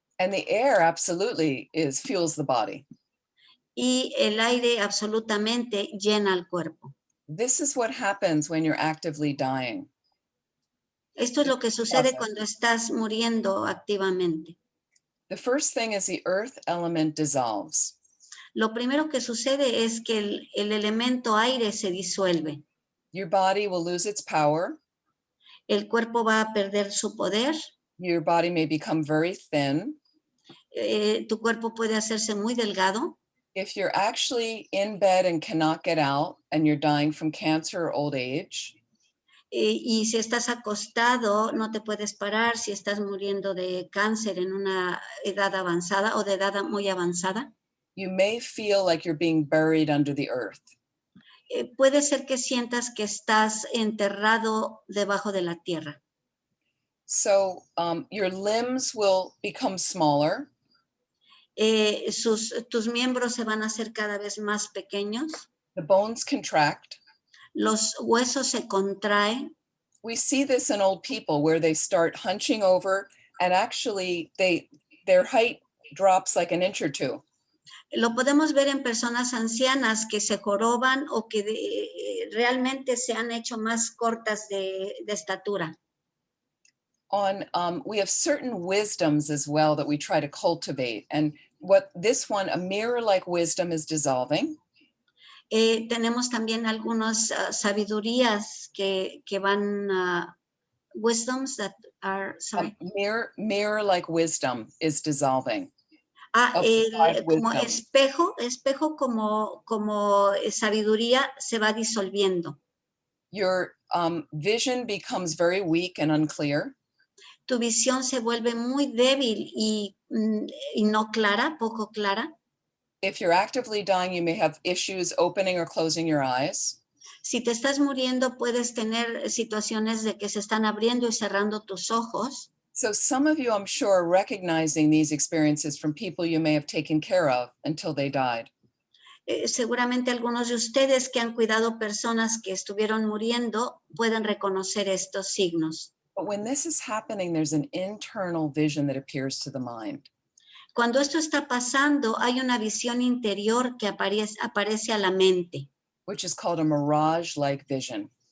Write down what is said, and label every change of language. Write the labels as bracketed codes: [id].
[en] And the air absolutely fuels the body. [es] Y el aire absolutamente llena el cuerpo. [en] This is what happens when you're actively dying. [es] Esto es lo que sucede cuando estás muriendo activamente. [en] The first thing is the earth element dissolves. [es] Lo primero que sucede es que el elemento aire se disuelve. [en] Your body will lose its power. [es] El cuerpo va a perder su poder. [en] Your body may become very thin. [es] Tu cuerpo puede hacerse muy delgado. [en] If you're actually in bed and cannot get out and you're dying from cancer or old age. [es] Y si estás acostado, no te puedes parar, si estás muriendo de cáncer en una edad avanzada o de edad muy avanzada. [en] You may feel like you're being buried under the earth. [es] Puede ser que sientas que estás enterrado debajo de la tierra. [en] So your limbs will become smaller. [es] Tus miembros se van a hacer cada vez más pequeños. [en] The bones contract. [es] Los huesos se contraen. [en] We see this in old people where they start hunching over and actually their height drops like an inch or 2. [es] Lo podemos ver en personas ancianas que se joroban o que realmente se han hecho más cortas de estatura. [en] We have certain wisdoms as well that we try to cultivate. And what this one, a mirror-like wisdom, is dissolving. [es] Tenemos también algunas sabidurías que van, [en] wisdoms that are, sorry. Mirror-like wisdom is dissolving. [es] Como espejo como sabiduría se va disolviendo. [en] Your vision becomes very weak and unclear. [es] Tu visión se vuelve muy débil y no clara, poco clara. [en] If you're actively dying, you may have issues opening or closing your eyes. [es] Si te estás muriendo, puedes tener situaciones de que se están abriendo y cerrando tus ojos. [en] So some of you, I'm sure, are recognizing these experiences from people you may have taken care of until they died. [es] Seguramente algunos de ustedes que han cuidado personas que estuvieron muriendo pueden reconocer estos signos. [en] But when this is happening, there's an internal vision that appears to the mind. [es] Cuando esto está pasando, hay una visión interior que aparece a la mente. [en] Which is called a mirage-like vision.